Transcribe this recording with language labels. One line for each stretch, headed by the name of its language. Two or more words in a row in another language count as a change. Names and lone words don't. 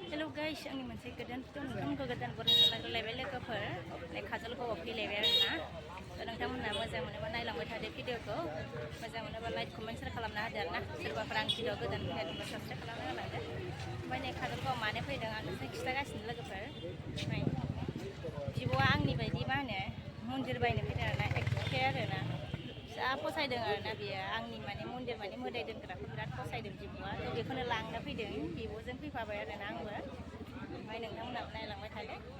Bodo: guys, ang naman say godan tun godan boran level logoफोर नै काजलगावआव फैलायबाय आरोना नोंथांमोनहा मोजां मोनोबा नायलांबाय थादो भिडिअखौ मोजां मोनोबा
English: like comment share
Bodo: खालामना होदो आरोना सोरबाफोर आं भिडिअ गोदान फैनाय दंबा साबस्क्राइब खालामना होलांदो ओमफ्राय नै काजलगावआव मानो फैदों आं नोंसोरनो खिन्थागासिनो लोगोफोर बिब'आ आंनि बायदि मा होनो मन्दिर बायनो फैदों आरोना एखे आरोना जा फसायदों आरोना बियो आंनि माने मन्दिर माने मोदाय दोनग्राखौ बिराद फसायदों बिब'आ थ' बेखौनो लांनो फैदों बिब'जों फैफाबाय आरोना आंबो ओमफ्राय नोंथांमोनहाबो नायलांबाय थादो